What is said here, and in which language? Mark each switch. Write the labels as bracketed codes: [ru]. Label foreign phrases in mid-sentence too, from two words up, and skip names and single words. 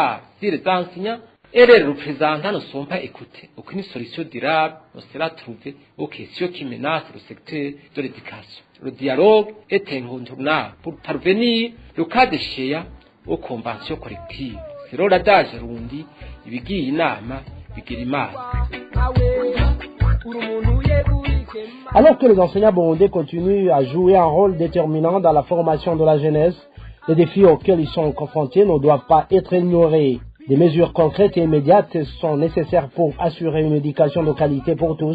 [fr] Car si les enseignants Et les représentants ne sont pas écoutés. Aucune solution durable ne sera trouvée aux questions qui menacent le secteur de l'éducation. Le dialogue est incontournable pour parvenir, le cas échéant, aux conventions collectives. C'est l'adage rundi, [rn] ibigiye inama bigira imana. [fr] Alors que les enseignants burundais continuent à jouer un rôle déterminant dans la formation de la jeunesse, les défis auxquels ils sont confrontés ne doivent pas être ignorés. Des mesures concrètes et immédiates sont nécessaires pour assurer une éducation de qualité pour tous.